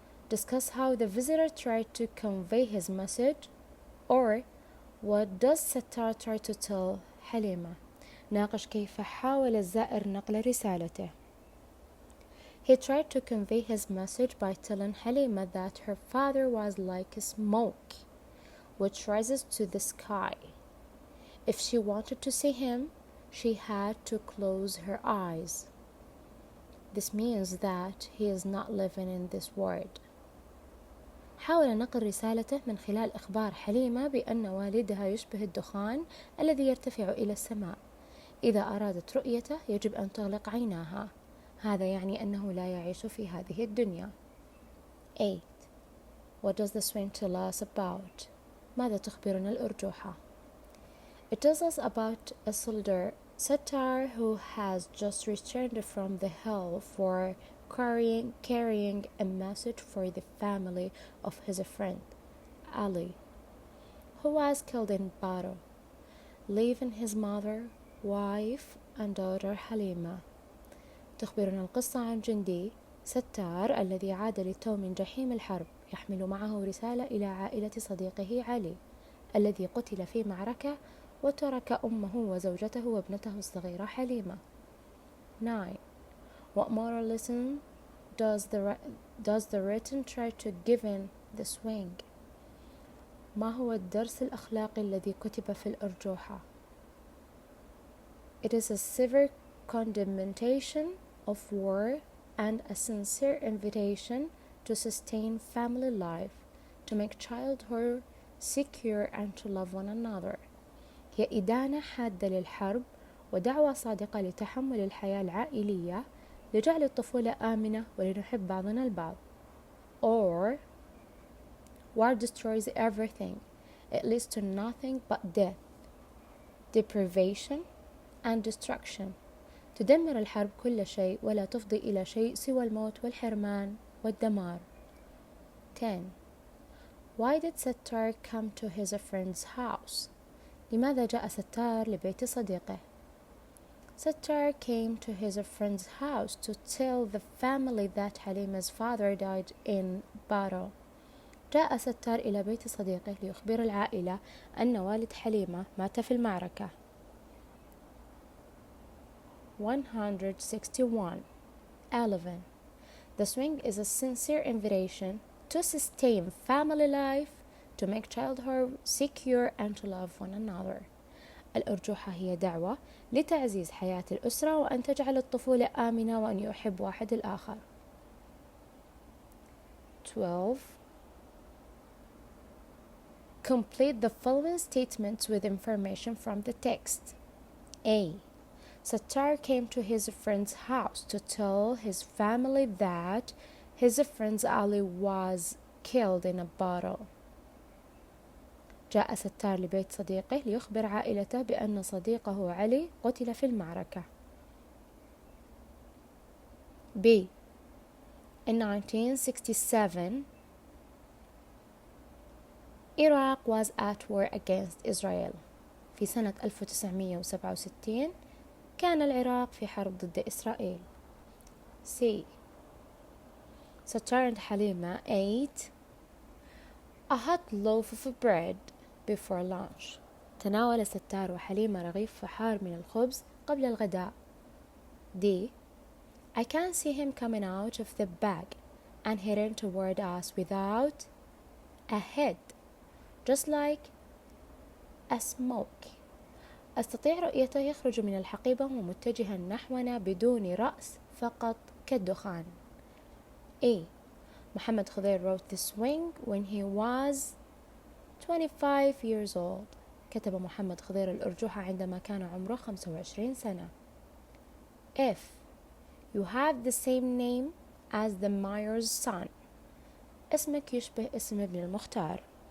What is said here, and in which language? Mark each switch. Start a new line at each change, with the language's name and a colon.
English: Discuss how the visitor tried to convey his message, or what does ستار try to tell حليمة?
Arabic: ناقش كيف حاول الزائر نقل رسالته.
English: He tried to convey his message by telling Halima that her father was like smoke, which rises to the sky. If she wanted to see him, she had to close her eyes. This means that he is not living in this world.
Arabic: حاول نقل رسالته من خلال إخبار حليمة بأن والدها يشبه الدخان الذي يرتفع إلى السماء. إذا أرادت رؤيته يجب أن تغلق عيناها. هذا يعني أنه لا يعيش في هذه الدنيا. 8.
English: What does the swing tell us about?
Arabic: ماذا تخبرنا الأرجوحة؟
English: It tells us about a soldier, Sattar, who has just returned from the hell for carrying a message for the family of his friend, Ali, who was killed in battle, leaving his mother, wife, and daughter Halima.
Arabic: تخبرنا القصة عن جندي ستار الذي عاد للتو من جحيم الحرب، يحمل معه رسالة إلى عائلة صديقه علي الذي قتل في معركة، وترك أمه وزوجته وابنته الصغيرة حليمة. 9.
English: What moral lesson does the written try to give in The Swing?
Arabic: ما هو الدرس الأخلاقي الذي كتب في الأرجوحة؟
English: It is a severe condemnation of war and a sincere invitation to sustain family life, to make childhood secure and to love one another.
Arabic: هي إدانة حادة للحرب ودعوة صادقة لتحمل الحياة العائلية لجعل الطفولة آمنة ولنحب بعضنا البعض.
English: Or war destroys everything. It leads to nothing but death, deprivation and destruction.
Arabic: تدمر الحرب كل شيء ولا تفضي إلى شيء سوى الموت والحرمان والدمار. 10.
English: Why did Sattar come to his friend's house?
Arabic: لماذا جاء ستار لبيت صديقه؟
English: Sattar came to his friend's house to tell the family that Halima's father died in battle.
Arabic: جاء ستار إلى بيت صديقه ليخبر العائلة أن والد حليمة مات في المعركة. 161. 11.
English: The swing is a sincere invitation to sustain family life, to make childhood secure and to love one another.
Arabic: الأرجوحة هي دعوة لتعزيز حياة الأسرة وأن تجعل الطفولة آمنة وأن يحب واحد الآخر. 12.
English: Complete the following statements with information from the text. A. Sattar came to his friend's house to tell his family that his friend Ali was killed in a battle.
Arabic: جاء ستار لبيت صديقه ليخبر عائلته بأن صديقه علي قتل في المعركة. B.
English: In 1967, Iraq was at war against Israel.
Arabic: في سنة 1967 كان العراق في حرب ضد إسرائيل. C.
English: Sattar and Halima ate a hot loaf of bread before lunch.
Arabic: تناول ستار وحليمة رغيف فحار من الخبز قبل الغداء. D.
English: I can see him coming out of the bag and heading toward us without a head, just like a smoke.
Arabic: أستطيع رؤيته يخرج من الحقيبة ومتجها نحونا بدون رأس فقط كالدخان. A.
English: Muhammad Khadir wrote The Swing when he was 25 years old.
Arabic: كتب محمد خضير الأرجوحة عندما كان عمره 25 سنة. F.
English: You have the same name as the mayor's son.
Arabic: اسمك يشبه اسم ابن المختار.